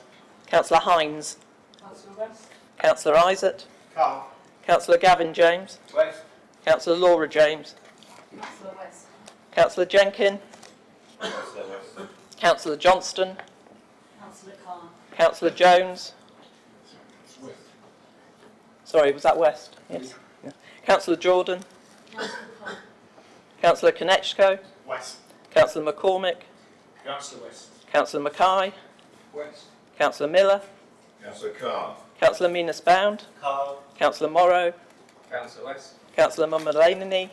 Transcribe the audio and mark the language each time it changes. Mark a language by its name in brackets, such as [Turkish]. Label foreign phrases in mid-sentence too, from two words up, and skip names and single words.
[English] Councillor Hines. Councillor West. Councillor Isaac. Car. Councillor Gavin James. West. Councillor Laura James. Councillor West. Councillor Jenkin. Councillor West. Councillor Johnston. Councillor Carr. Councillor Jones. West. Sorry, was that West? Yes. Yeah. Councillor Jordan. Councillor Carr. Councillor Konechko. West. Councillor McCormick. Councillor West. Councillor Mackay. West. Councillor Miller. Councillor Carr. Councillor Minas Bound. Carr. Councillor Morrow. Councillor West. Councillor Mummalaney.